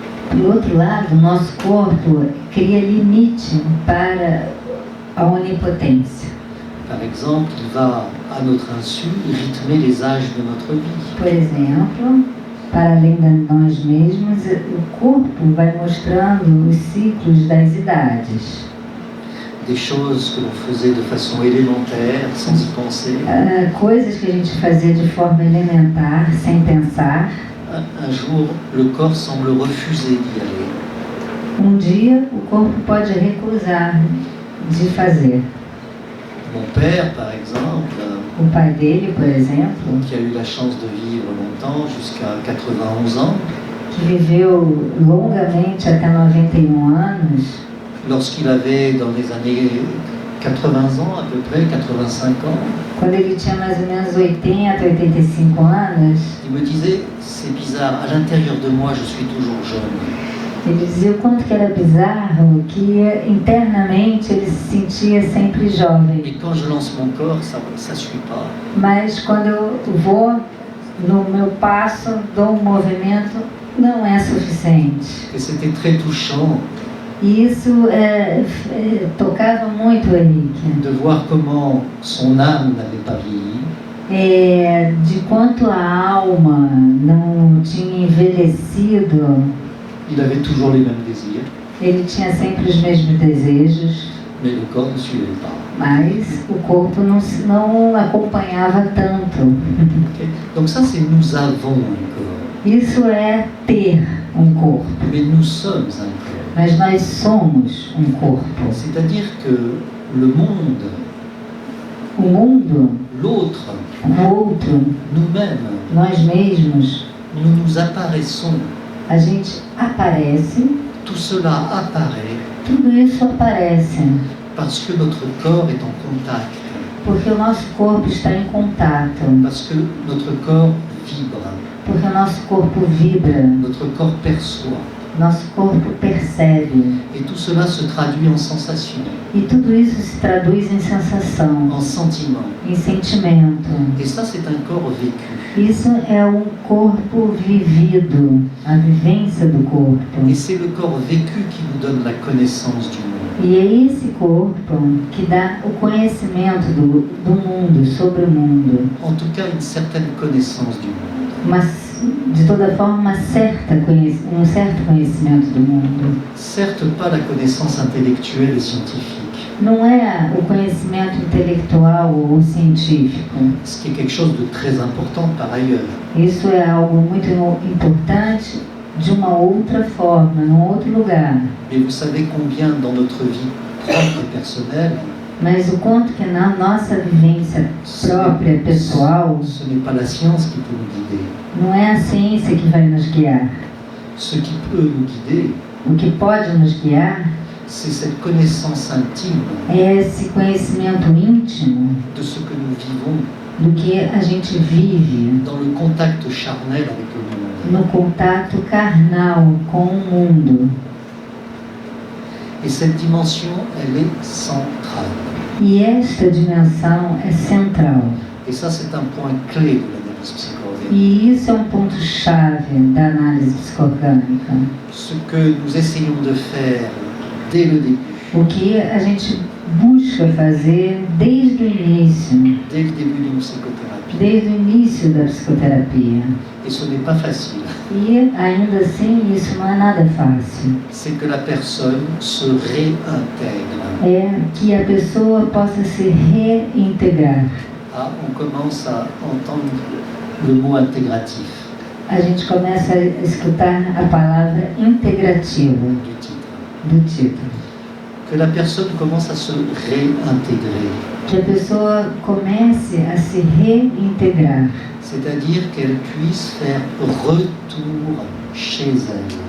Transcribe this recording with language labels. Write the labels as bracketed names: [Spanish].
[Portuguese] pelo outro lado, nosso corpo cria limite para a onipotência. [French] Par exemple, il va, à notre insu, rythmer les âges de notre vie. [Portuguese] Por exemplo, para além de nós mesmos, o corpo vai mostrando os ciclos das idades. [French] Des choses que l'on faisait de façon élémentaire, sans y penser. [Portuguese] Coisas que a gente fazia de forma elementar, sem pensar. [French] Un jour, le corps semble refuser d'y aller. [Portuguese] Um dia, o corpo pode recusar de fazer. [French] Mon père, par exemple, [Portuguese] O pai dele, por exemplo, [French] qui a eu la chance de vivre longtemps, jusqu'à 91 ans, [Portuguese] que viveu longamente até 91 anos, [French] lorsqu'il avait dans les années 80 ans à peu près, 85 ans, [Portuguese] quando ele tinha mais ou menos 80, 85 anos, [French] il me disait, c'est bizarre, à l'intérieur de moi je suis toujours jeune. [Portuguese] ele dizia o quanto que era bizarro, que internamente ele se sentia sempre jovem. [French] Et quand je lance mon corps, ça ne suit pas. [Portuguese] Mas quando eu vou no meu passo, dou um movimento, não é suficiente. [French] Et c'était très touchant [Portuguese] E isso tocava muito o Henrique. [French] de voir comment son âme n'avait pas vieilli, [Portuguese] De quanto a alma não tinha envelhecido, [French] il avait toujours les mêmes désirs, [Portuguese] ele tinha sempre os mesmos desejos, [French] mais le corps ne suivait pas. [Portuguese] mas o corpo não acompanhava tanto. Okay. [French] Donc ça c'est nous avons un corps, [Portuguese] Isso é ter um corpo, [French] mais nous sommes un corps. [Portuguese] mas nós somos um corpo. [French] C'est-à-dire que le monde, [Portuguese] O mundo, [French] l'autre, [Portuguese] o outro, [French] nous-mêmes, [Portuguese] nós mesmos, [French] nous nous apparaissons. [Portuguese] a gente aparece, [French] Tout cela apparaît [Portuguese] tudo isso aparece, [French] parce que notre corps est en contact, [Portuguese] porque o nosso corpo está em contato, [French] parce que notre corps vibre, [Portuguese] porque o nosso corpo vibra, [French] notre corps perçoit. [Portuguese] nosso corpo percebe. [French] Et tout cela se traduit en sensations, [Portuguese] E tudo isso se traduz em sensação, [French] en sentiments. [Portuguese] em sentimento. [French] Et ça, c'est un corps vécu. [Portuguese] Isso é um corpo vivido, a vivência do corpo. [French] Et c'est le corps vécu qui nous donne la connaissance du monde. [Portuguese] E é esse corpo que dá o conhecimento do mundo, sobre o mundo. [French] En tout cas, une certaine connaissance du monde. [Portuguese] Mas, de toda forma, um certo conhecimento do mundo. [French] Certes, pas la connaissance intellectuelle et scientifique, [Portuguese] não é o conhecimento intelectual ou científico. [French] ce qui est quelque chose de très important par ailleurs. [Portuguese] Isso é algo muito importante de uma outra forma, num outro lugar. [French] Mais vous savez combien dans notre vie propre et personnelle, [Portuguese] Mas o quanto que na nossa vivência própria, pessoal, [French] ce n'est pas la science qui peut nous guider. [Portuguese] não é a ciência que vai nos guiar. [French] Ce qui peut nous guider, [Portuguese] O que pode nos guiar [French] c'est cette connaissance intime [Portuguese] é esse conhecimento íntimo [French] de ce que nous vivons [Portuguese] do que a gente vive [French] dans le contact charnel avec le monde. [Portuguese] no contato carnal com o mundo. [French] Et cette dimension, elle est centrale. [Portuguese] E esta dimensão é central. [French] Et ça, c'est un point clé de l'analyse psycho-organique. [Portuguese] E isso é um ponto-chave da análise psicoorgânica. [French] Ce que nous essayons de faire dès le début, [Portuguese] O que a gente busca fazer desde o início, [French] dès le début d'une psychothérapie. [Portuguese] desde o início da psicoterapia. [French] Et ce n'est pas facile. [Portuguese] E ainda assim, isso não é nada fácil. [French] C'est que la personne se réintègre. [Portuguese] É que a pessoa possa se reintegrar. [French] Ah, on commence à entendre le mot intégratif [Portuguese] A gente começa a escutar a palavra integrativa [French] du titre. [Portuguese] do título. [French] Que la personne commence à se réintégrer. [Portuguese] Que a pessoa comece a se reintegrar. [French] C'est-à-dire qu'elle puisse faire retour chez elle.